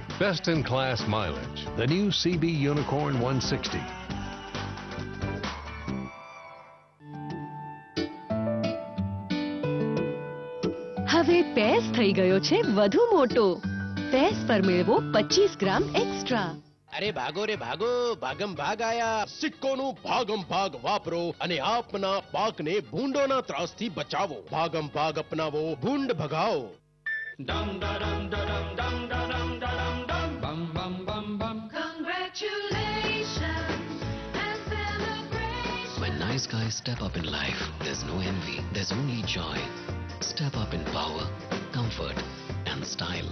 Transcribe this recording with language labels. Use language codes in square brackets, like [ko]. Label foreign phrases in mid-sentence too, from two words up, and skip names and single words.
[en] Best in class mileage. The new CB Unicorn 160. [gu] હવે પેસ થઈ ગયો છે વધુ મોટો. પેસ પર મેળવો 25 ગ્રામ એક્સ્ટ્રા. અરે ભાગો રે ભાગો, ભાગમ ભાગ આયા. સિક્કોનું ભાગમ ભાગ વાપરો અને આપના પાકને ભૂંડોના ત્રાસથી બચાવો. ભાગમ ભાગ અપનાવો, ભૂંડ ભગાવો. Dum da dum da dum dum da dum da dum dum bum bum bum bum. [en] Congratulations and celebrations. When nice guys step up in life, there's no envy, there's only joy. Step up in power, comfort and style.